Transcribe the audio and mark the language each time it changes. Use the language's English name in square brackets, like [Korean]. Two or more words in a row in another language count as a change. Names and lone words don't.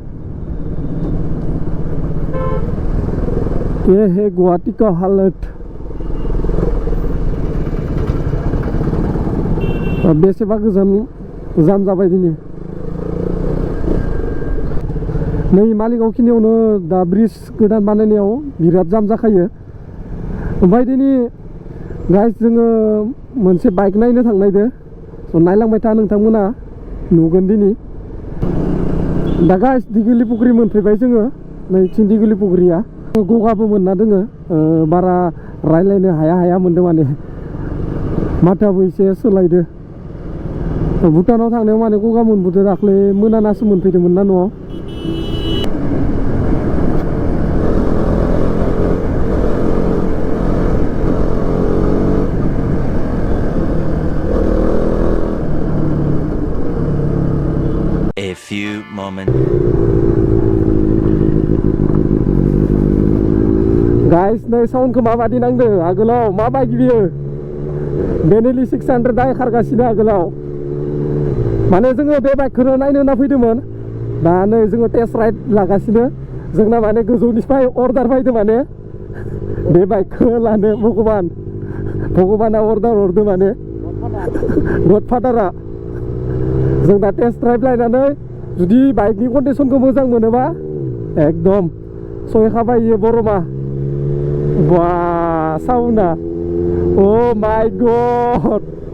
[Hindi] ये है गुवाहाटी का हालत [Bodo] बेसेबा गोजान जाम जाबाय दिनै नै मालिगाव खिनियावनो दा ब्रिज गोदान बानायनायाव बिराद जाम जाखायो ओमफ्राय दिनै गाइस जोङो मोनसे बाइक नायनो थांनायदो नायलांबाय था नोंथांमोना नुगोन दिनै दा गाइस दिगिलि पुख्रि मोनफैबाय जोङो नैथिं दिगिलि पुख्रिया गगाबो मोनना दोङो बारा रायलायनो हाया मोनदों माने माथोआबो एसे सोलायदो भुटानाव थांनायाव माने गगा मोनबोदो दाख्लै मोनानासो मोनफैदोंमोन ना न'आव [English] A few moments. [Bodo] गाइस नै साउन्डखौ माबादि नांदो आगोलाव माबायदि बियो बेनेलि 600 दा खारगासिनो आगोलाव माने जोङो बे बाइकखौनो नायनो होनना फैदोंमोन दा नै जोङो [English] test ride [Bodo] लागासिनो जोंना माने गोजौनिफ्राय अर्डार फैदो माने बे बाइकखौ लानो भगबाना अर्डार हरदो माने गडफादारा जों दा [English] test drive [Bodo] लायनानै जुदि बाइकनि कन्डिसनखौ मोजां मोनोबा एकदम सहैखाबाय इयो बरमा बा साउन्डआ [English] oh my god